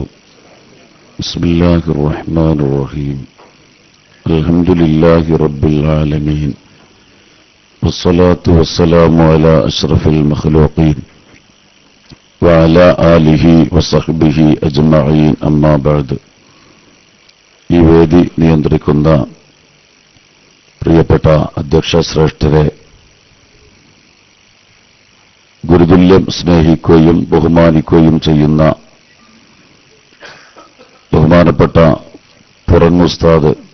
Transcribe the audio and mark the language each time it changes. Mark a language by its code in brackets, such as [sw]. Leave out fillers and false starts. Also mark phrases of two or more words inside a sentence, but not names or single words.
[ar] بسم الله الرحمن الرحيم. الحمد لله رب العالمين، والصلاة والسلام على أشرف المخلوقين وعلى آله وصحبه أجمعين. أما بعد. [ml] ഈ വേദി നിയന്ത്രിക്കുന്ന പ്രിയപ്പെട്ട അധ്യക്ഷ ശ്രേഷ്ഠരെ, ഗുരുതുല്യം സ്നേഹിക്കുകയും ബഹുമാനിക്കുകയും ചെയ്യുന്ന ബഹുമാനപ്പെട്ട പുറങ്ങുസ്താദ്,